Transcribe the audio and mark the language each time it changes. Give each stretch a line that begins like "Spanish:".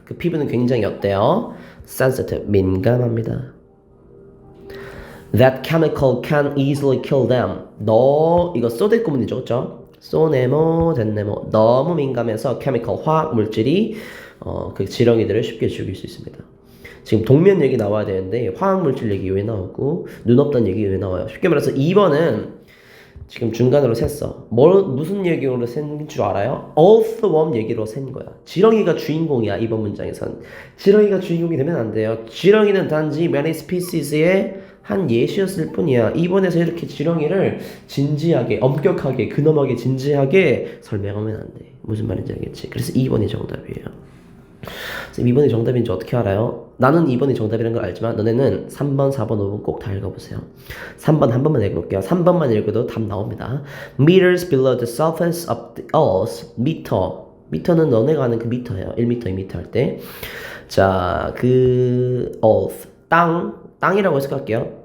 Korean: 그 피부는 굉장히 어때요? sensitive, 민감합니다.
English: That chemical can easily kill them.
Korean: 이거 소대 구문이죠, 그렇죠? 소네모, 덴네모. 너무 민감해서 chemical, 화학 물질이 그 지렁이들을 쉽게 죽일 수 있습니다. 지금 동면 얘기 나와야 되는데 화학 물질 얘기 왜 나오고 눈 없다는 얘기 왜 나와요? 쉽게 말해서 2번은 지금 중간으로 셌어. 무슨 얘기로 센 줄 알아요? earthworm 얘기로 센 거야. 지렁이가 주인공이야, 이번 문장에선. 지렁이가 주인공이 되면 안 돼요. 지렁이는 단지
English: many species
Korean: 의 한 예시였을 뿐이야. 이번에서 이렇게 지렁이를 진지하게, 엄격하게, 근엄하게, 진지하게 설명하면 안 돼. 무슨 말인지 알겠지? 그래서 2번이 정답이에요. 2번이 정답인지 어떻게 알아요? 나는 2번이 정답이라는 걸 알지만 너네는 3번, 4번, 5번 꼭 다 읽어보세요. 3번 한 번만 읽어볼게요. 3번만 읽어도 답 나옵니다.
English: Meters below the surface of the earth.
Korean: 미터는 너네가 아는 그 미터예요. 1미터, 2미터 할 때. 자, 그 earth, 땅이라고 해석할게요.